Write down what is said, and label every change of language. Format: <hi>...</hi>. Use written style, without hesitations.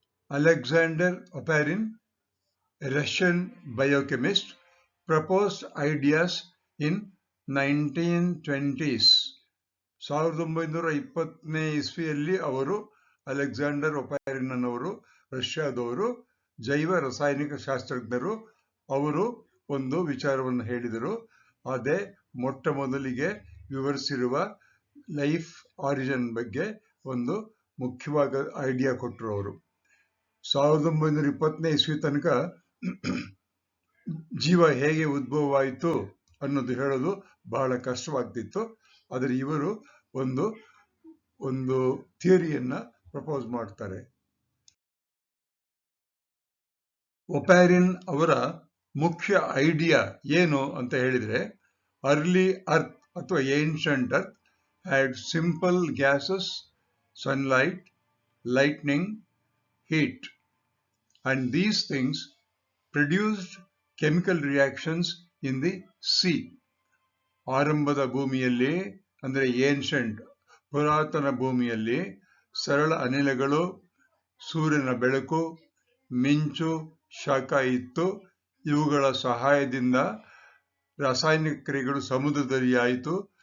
<en>Alexander Oparin, a Russian biochemist, proposed ideas in 1920s.</en> <kn>1920ನೇ ಇಸ್ವಿಯಲ್ಲಿ ಅವರು Alexander ಒಪ್ಯಾರಿನ್ ಅನ್ನೋರು, ರಷ್ಯಾದವರು, ಜೈವ ರಾಸಾಯನಿಕ ಶಾಸ್ತ್ರಜ್ಞರು, ಅವರು ಒಂದು ವಿಚಾರವನ್ನು ಹೇಳಿದರು. ಅದೇ ಮೊಟ್ಟ ಮೊದಲಿಗೆ ವಿವರಿಸಿರುವ ಲೈಫ್ ಆರಿಜಿನ್ ಬಗ್ಗೆ ಒಂದು ಮುಖ್ಯವಾದ ಐಡಿಯಾ ಕೊಟ್ಟರು ಅವರು. 1920ನೇ ಇಸ್ವಿ ತನಕ ಜೀವ ಹೇಗೆ ಉದ್ಭವವಾಯಿತು ಅನ್ನೋದು ಹೇಳೋದು ಬಹಳ ಕಷ್ಟವಾಗ್ತಿತ್ತು. ಆದರೆ ಇವರು ಒಂದು ಥಿಯರಿಯನ್ನ ಪ್ರಪೋಸ್ ಮಾಡ್ತಾರೆ. ಒಪ್ಯಾರಿನ್ ಅವರ ಮುಖ್ಯ ಐಡಿಯಾ ಏನು ಅಂತ ಹೇಳಿದ್ರೆ,</kn> <en>Early earth ಅಥವಾ ancient earth had simple gases, sunlight, lightning, heat, and these things produced chemical reactions in the sea.</en> <kn>ಆರಂಭದ ಭೂಮಿಯಲ್ಲಿ ಅಂದ್ರೆ ಏನ್ಷಂಟ್ ಪುರಾತನ ಭೂಮಿಯಲ್ಲಿ ಸರಳ ಅನಿಲಗಳು, ಸೂರ್ಯನ ಬೆಳಕು, ಮಿಂಚು, ಶಾಖ ಇತ್ತು. ಇವುಗಳ ಸಹಾಯದಿಂದ ರಾಸಾಯನಿಕ ಕ್ರಿಯೆಗಳು ಸಮುದ್ರದಲ್ಲಿ ಆಯಿತು.</kn>